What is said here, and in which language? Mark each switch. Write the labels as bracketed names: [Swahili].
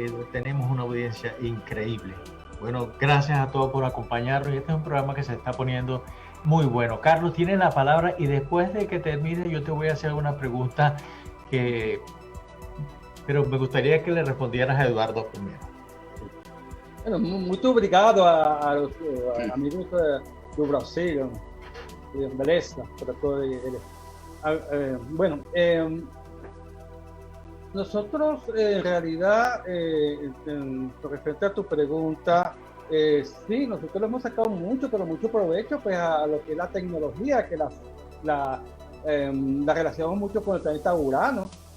[Spanish] Tenemos una audiencia increíble. Bueno, gracias a todos por acompañarnos. Este es un programa que se está poniendo muy bueno. Carlos, tienes la palabra y después de que termine yo te voy a hacer una pregunta pero me gustaría que le respondieras a Eduardo primero. [Portuguese] Bueno, muito obrigado aos amigos do Brasil, beleza, para todo eles. [Spanish] Bueno, nosotros en realidad, con respecto a tu pregunta, sí, nosotros le hemos sacado mucho, pero mucho provecho pues a lo que es la tecnología, que la relacionamos mucho con el planeta Urano.